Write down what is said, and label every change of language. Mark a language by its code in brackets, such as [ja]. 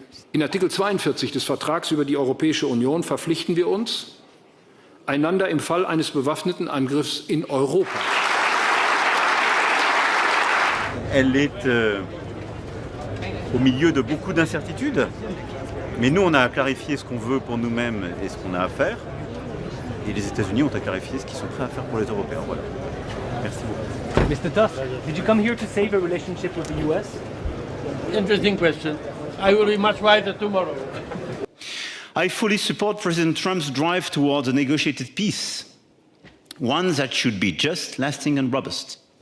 [de] In Artikel 42 des Vertrags über die Europäische Union verpflichten wir uns, einander im Fall eines bewaffneten Angriffs in Europa. [fr] Elle est au milieu de beaucoup d'incertitudes, mais nous on a clarifié ce qu'on veut pour nous-mêmes et ce qu'on a à faire, et les États-Unis ont à clarifier ce qu'ils sont prêts à faire pour les Européens. Voilà. Merci beaucoup. [en] Mr. Tusk, did you come here to save a relationship with the US? Interesting question. I will be much wiser tomorrow. I fully support President Trump's drive towards a negotiated peace, one that should be just, lasting and robust.